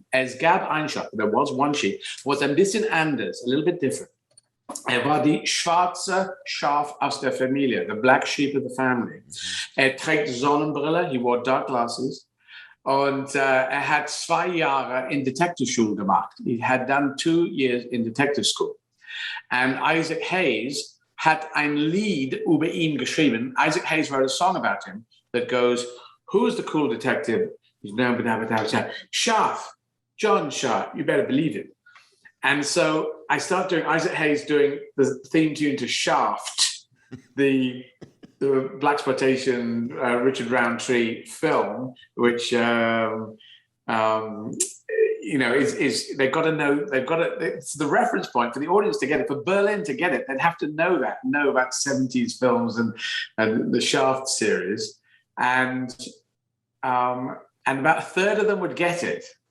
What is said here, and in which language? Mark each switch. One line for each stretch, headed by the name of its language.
German: Es gab ein Schaf,
English: there was one sheep,
German: was ein bisschen anders,
English: a little bit different.
German: War die schwarze Schaf aus der Familie,
English: the black sheep of the family.
German: Trägt Sonnenbrille,
English: he wore dark glasses.
German: Und hat 2 Jahre in Detective School gemacht.
English: He had done 2 years in detective school.
German: And Isaac Hayes hat ein Lied über ihn geschrieben.
English: Isaac Hayes wrote a song about him that goes, who's the cool detective? He's known without Schaf, John Schaf, you better believe it. And so I start doing Isaac Hayes doing the theme tune to Shaft, the blaxploitation Richard Roundtree film, which is they've got to know, it's the reference point for the audience to get it, for Berlin to get it, they'd have to know about 70s films and the Shaft series, and about a third of them would get it.